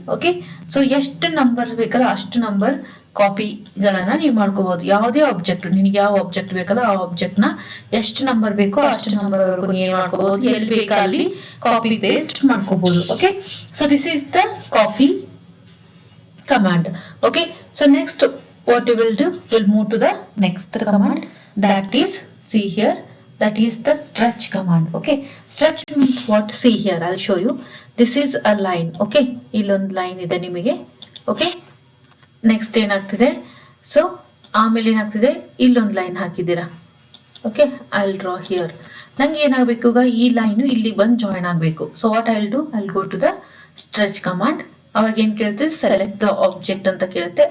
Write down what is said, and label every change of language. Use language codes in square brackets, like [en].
[kn] Okay, so ಎಷ್ಟು number ಬೇಕಲ್ಲ ಅಷ್ಟು ನಂಬರ್ ಕಾಪಿಗಳನ್ನ ನೀವು ಮಾಡ್ಕೋಬಹುದು. ಯಾವುದೇ ಆಬ್ಜೆಕ್ಟ್, ನಿನಗೆ ಯಾವ ಆಬ್ಜೆಕ್ಟ್ ಬೇಕಲ್ಲ ಆ ಆಬ್ಜೆಕ್ಟ್ ನ ಎಷ್ಟು ನಂಬರ್ ಬೇಕೋ ಅಷ್ಟು ನಂಬರ್ ವರೆಗೂ ಏನ್ ಮಾಡ್ಕೋಬಹುದು, ಎಲ್ಲಿ ಬೇಕಾ ಅಲ್ಲಿ ಕಾಪಿ ಪೇಸ್ಟ್ ಮಾಡ್ಕೋಬಹುದು. [en] Okay, so this is the copy command. Okay, so next what you will do, will move to the next command, that is, see here, that is the stretch command. Okay, stretch means what? See here, I'll show you. This is a line. Okay, [kn] illond line ide nimige. Okay, next ಏನಾಗ್ತಿದೆ, so ಆಮೇಲೆ ಏನಾಗ್ತಿದೆ, ಇಲ್ಲೊಂದು line ಹಾಕಿದ್ದೀರಾ. [en] Okay, I will draw here. [kn] ನಂಗೆ ಏನಾಗಬೇಕು, ಈಗ ಈ line ಇಲ್ಲಿ ಬಂದು ಜಾಯಿನ್ ಆಗಬೇಕು. [en] So what I will do, I will go to the stretch command. [kn] ಅವಾಗ ಏನ್ ಕೇಳುತ್ತೆ, [en] Select the object ಅಂತ ಕೇಳುತ್ತೆ.